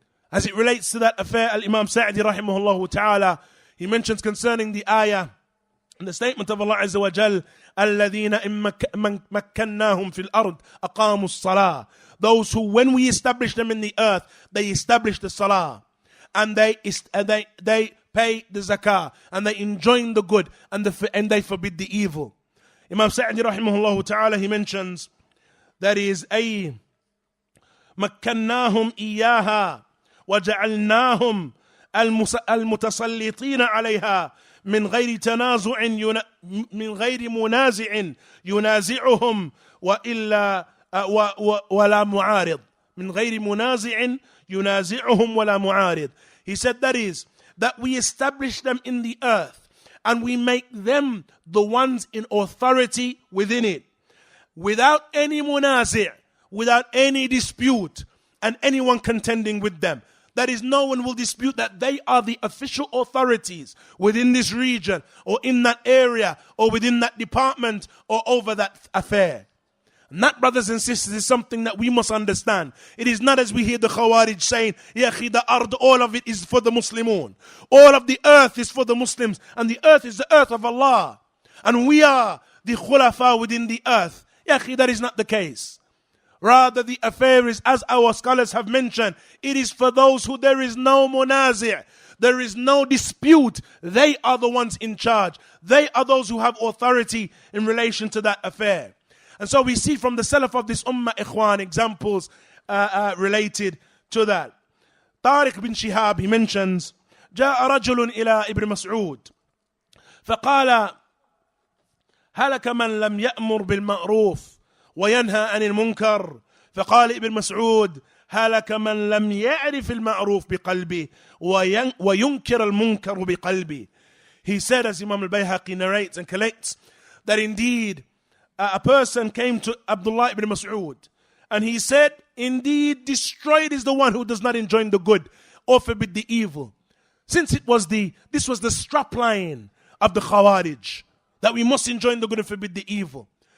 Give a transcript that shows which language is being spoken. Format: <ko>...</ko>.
<en>As it relates to that affair, Al-Imam Sa'di rahimahullah ta'ala, he mentions concerning the ayah and the statement of Allah Azza wa Jal,</en> <ar>الَّذِينَ إِن مَكَّنَّاهُمْ فِي الْأَرْضِ أَقَامُوا الصَّلَاةِ.</ar> <en>Those who, when we establish them in the earth, they establish the salah, and they pay the zakah, and they enjoin the good, and they forbid the evil. Imam Sa'di rahimahullah ta'ala, he mentions, that is,</en> <ar>أي مكناهم إياها وجعلناهم المتسلطين عليها من غير تنازع من غير منازع ينازعهم وإلا ولا معارض من غير منازع ينازعهم ولا معارض.</ar> <en>He said, that is, that we establish them in the earth and we make them the ones in authority within it, without any munazi', without any dispute and anyone contending with them. That is, no one will dispute that they are the official authorities within this region or in that area or within that department or over that affair. And that, brothers and sisters, is something that we must understand. It is not as we hear the Khawarij saying, Ya khi, the ard, all of it is for the Muslimun. All of the earth is for the Muslims. And the earth is the earth of Allah. And we are the khulafa within the earth. Ya khi, that is not the case. Rather, the affair is, as our scholars have mentioned, it is for those who there is no munazi', there is no dispute. They are the ones in charge. They are those who have authority in relation to that affair. And so we see from the Salaf of this Ummah, Ikhwan, examples related to that. Tariq bin Shihab, he mentions,</en> <ar>جاء رجل إلى ابن مسعود فقال هلك من لم يأمر بالمعروف وينهى عن المنكر. فقال ابن مسعود هلك من لم يعرف المعروف بقلبه وينكر المنكر بقلبه.</ar> <en>He said, as Imam al-Bayhaqi narrates and collects, that indeed a person came to Abdullah ibn Mas'ud and he said, indeed destroyed is the one who does not enjoin the good or forbid the evil. Since this was the strap line of the Khawarij, that we must enjoin the good and forbid the evil.</en>